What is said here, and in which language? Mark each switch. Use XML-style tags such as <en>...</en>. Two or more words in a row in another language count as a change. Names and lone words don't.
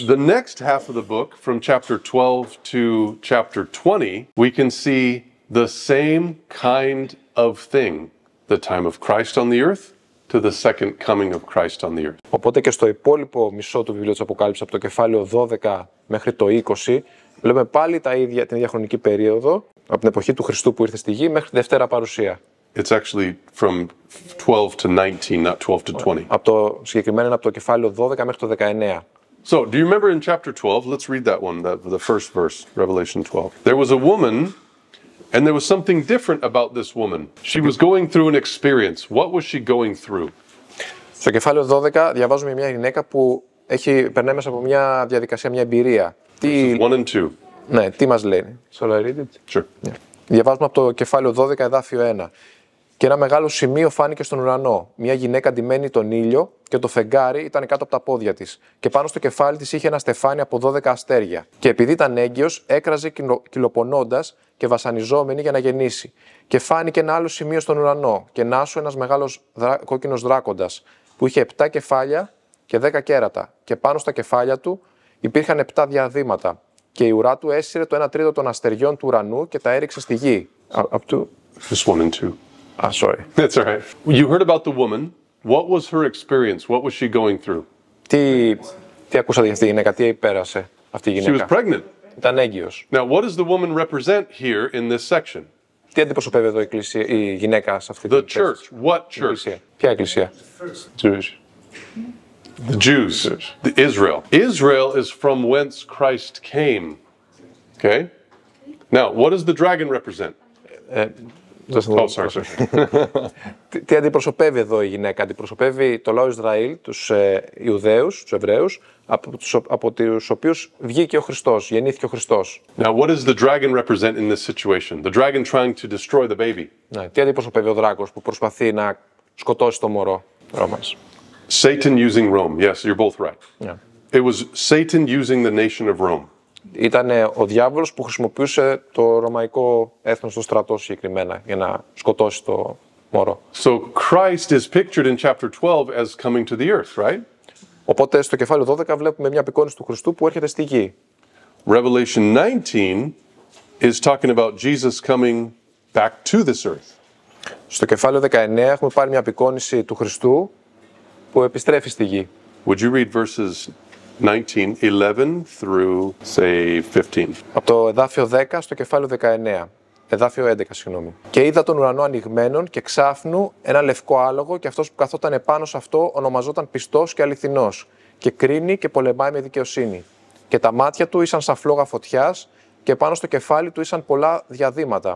<en>The next half of the book, from chapter 12 to chapter 20, we can see the same kind of thing, the time of Christ on the earth to the second coming of Christ on the earth.</en> <el>Οπότε και στο υπόλοιπο μισό του βιβλίου της Αποκάλυψης, από το κεφάλαιο 12 μέχρι το 20, βλέπουμε πάλι την ίδια χρονική περίοδο, από την εποχή του Χριστού που ήρθε στη γη μέχρι τη δεύτερα παρουσία.</el> <en>It's actually from 12 to 19, not 12 to 20.</en> <el>Συγκεκριμένα είναι από το κεφάλαιο 12 μέχρι το 19.</el> <en>So, do you remember in chapter 12? Let's read that one, the first verse, Revelation 12. There was a woman, and there was something different about this woman. She was going through an experience. What was she going through?</en> <el>Στο κεφάλαιο 12 διαβάζουμε μια γυναίκα που περνάει μέσα από μια διαδικασία, μια εμπειρία.</el> <en>Verses 1 and 2.</en> <el>Ναι, τι μας λέει.</el> <en>Shall I read it? Sure. Yeah.</en> <el>Διαβάζουμε από το κεφάλαιο 12, εδάφιο 1. Και ένα μεγάλο σημείο φάνηκε στον ουρανό. Μια γυναίκα ντυμένη τον ήλιο και το φεγγάρι ήταν κάτω από τα πόδια της. Και πάνω στο κεφάλι της είχε ένα στεφάνι από 12 αστέρια. Και επειδή ήταν έγκυος, έκραζε κυλοπονώντας και βασανιζόμενη για να γεννήσει. Και φάνηκε ένα άλλο σημείο στον ουρανό. Και νάσου ένας μεγάλος κόκκινος δράκοντας, που είχε 7 κεφάλια και 10 κέρατα. Και πάνω στα κεφάλια του υπήρχαν 7 διαδήματα. Και η ουρά του έσυρε το 1 τρίτο των αστεριών του ουρανού και τα έριξε στη γη.</el> <en>Just 1 and 2. Sorry. That's all right. You heard about the woman. What was her experience? What was she going through?</en> <el>Τι ακούσατε για αυτή τη γυναίκα, τι πέρασε αυτή η</el> <en>She was</en> <el>γυναίκα.</el> <en>pregnant.</en> <el>Ήταν έγκυος.</el> <en>Now, what does the woman represent here in this section?</en> <el>Τι αντιπροσωπεύει εδώ η γυναίκα σε αυτή</el> <en>The</en> <el>την</el> <en>church. What church?</en> <el>εκκλησία. Ποια εκκλησία?</el> <en>Jewish. The Jews. The Israel. Israel is from whence Christ came. Okay? Now, what does the dragon represent? Oh, sorry.</en> <el>Τι αντιπροσωπεύει εδώ η γυναίκα? Αντιπροσωπεύει το λαό Ισραήλ, τους Ιουδαίους, τους Εβραίους, από τους οποίους βγήκε ο Χριστός, γεννήθηκε ο Χριστός.</el> <en>Now, what does the dragon represent in this situation? The dragon trying to destroy the baby.</en> <el>Ναι, τι αντιπροσωπεύει ο δράκος που προσπαθεί να σκοτώσει το μωρό? Ρώμας.</el> <en>Satan using Rome. Yes, you're both right. Yeah. It was Satan using the nation of Rome.</en> <el>Ήταν ο διάβολος που χρησιμοποιούσε το ρωμαϊκό έθνος, το στρατό συγκεκριμένα, για να σκοτώσει το μωρό.</el> <en>So Christ is pictured in chapter 12 as coming to the earth, right?</en> <el>Οπότε στο κεφάλαιο 12 βλέπουμε μια απεικόνιση του Χριστού που έρχεται στη γη.</el> <en>Revelation 19 is talking about Jesus coming back to this earth.</en> <el>Στο κεφάλαιο 19 έχουμε πάλι μια απεικόνιση του Χριστού που επιστρέφει στη γη.</el> <en>Would you read verses 19, 11 through, say, 15?</en> <el>Από το εδάφιο 10 στο κεφάλαιο 19. Εδάφιο 11, συγγνώμη. Και είδα τον ουρανό ανοιγμένον και ξάφνου ένα λευκό άλογο, και αυτός που καθόταν επάνω σε αυτό ονομαζόταν πιστός και αληθινός, και κρίνει και πολεμάει με δικαιοσύνη. Και τα μάτια του ήσαν σαν φλόγα φωτιάς, και πάνω στο κεφάλι του ήσαν πολλά διαδήματα.</el>